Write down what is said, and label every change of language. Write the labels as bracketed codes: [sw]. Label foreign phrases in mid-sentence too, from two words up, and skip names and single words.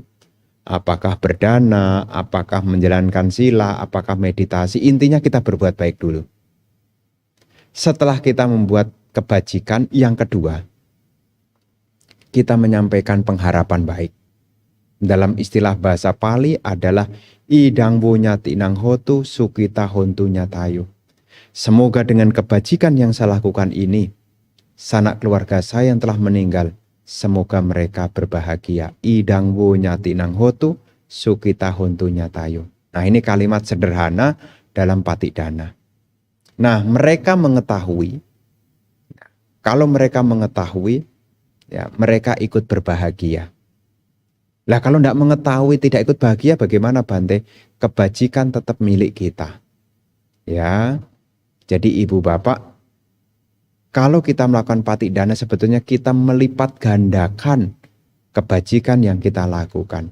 [id] Apakah berdana, apakah menjalankan sila, apakah meditasi, intinya kita berbuat baik dulu. Setelah kita membuat kebajikan, yang kedua, kita menyampaikan pengharapan baik. Dalam istilah bahasa Pali adalah [pi] idang nyati nang hotu sukita hontu nyatayo. [id] Semoga dengan kebajikan yang saya lakukan ini, sanak keluarga saya yang telah meninggal, semoga mereka berbahagia. [pi] Idang nyati nang hotu sukita hontu nyatayo. [id] Nah ini kalimat sederhana dalam patidana. Nah mereka mengetahui, kalau mereka mengetahui, ya mereka ikut berbahagia. Lah kalau tidak mengetahui, tidak ikut bahagia, bagaimana Bante? Kebajikan tetap milik kita. Ya, jadi ibu bapak, kalau kita melakukan patidana sebetulnya kita melipat gandakan kebajikan yang kita lakukan.